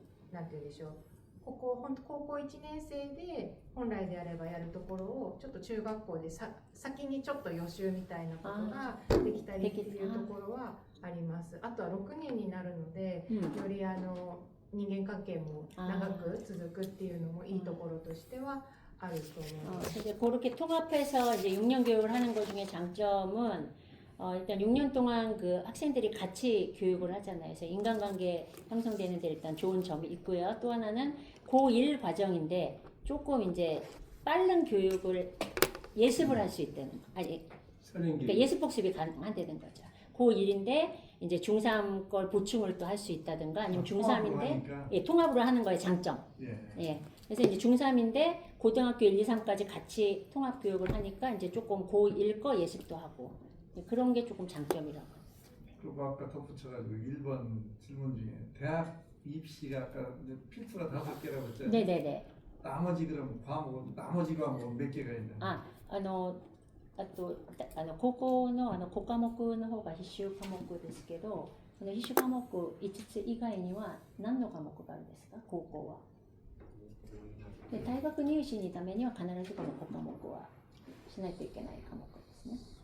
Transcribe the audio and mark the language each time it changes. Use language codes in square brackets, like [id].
[ja] なんて言うんでしょう。高校1年生で本来であればやるところをちょっと中学校で先にちょっと予習みたいなことができたりっていうところはあります。あとは6年になるので、より人間関係も長く続くっていうのもいいところとしてはあると思います。 [ko] 이제 그렇게 통합해서 이제 6년 교육을 하는 것 중에 장점은 일단 6년 동안 그 학생들이 같이 교육을 하잖아요. 그래서 인간관계 형성되는 데 일단 좋은 점이 있고요. 또 하나는 고1 과정인데 조금 이제 빠른 교육을 예습을 할 수 있다는 거. 아니, 그러니까 예습 복습이 가능하다는 거죠. 고1인데 이제 중3 걸 보충을 또 할 수 있다든가 아니면 중3인데 예, 통합으로 하는 거의 장점. 예. 그래서 이제 중3인데 고등학교 1, 2, 3까지 같이 통합 교육을 하니까 이제 조금 고1 거 예습도 하고 예, 그런 게 조금 장점이라고. 그리고 아까 덧붙여가지고 1번 질문 중에 대학 입시가 아까 이제 필수가 5개라고 했잖아요. 네네네. 나머지 그럼 나머지 과목은 몇 개가 있나요? [ja] あと高校の5科目の方が必修科目ですけど、その必修科目5つ以外には何の科目があるんですか？高校は。で大学入試のためには必ずこの5科目はしないといけない科目ですね。